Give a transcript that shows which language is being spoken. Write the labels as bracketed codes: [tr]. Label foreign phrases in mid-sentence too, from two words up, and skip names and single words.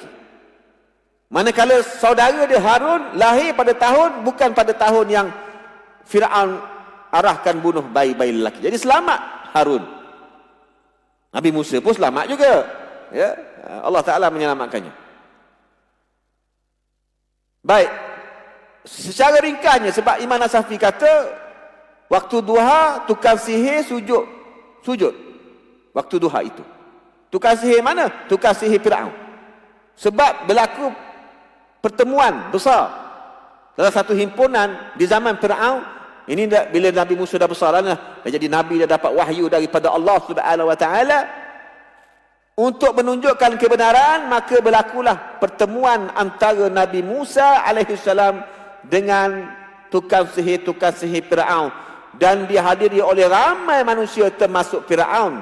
[ms] Manakala saudara dia Harun lahir pada tahun, bukan pada tahun yang Firaun arahkan bunuh bayi-bayi lelaki. Jadi selamat Harun. Nabi Musa pun selamat juga. Ya, [ar] Allah Ta'ala [ms] menyelamatkannya. Baik. Secara ringkasnya, sebab Imam Nasafi kata, waktu duha, tukang sihir sujud. Waktu duha itu. Tukang sihir mana? Tukang sihir Firaun. Sebab berlaku pertemuan besar. Salah satu himpunan di zaman Firaun, ini bila Nabi Musa dah besar lah, jadi Nabi dah dapat wahyu daripada [ar] Allah Subhanahu Wa Taala. [ms] Untuk menunjukkan kebenaran, maka berlakulah pertemuan antara Nabi Musa alaihissalam dengan tukang sihir Firaun, dan dihadiri oleh ramai manusia termasuk Firaun.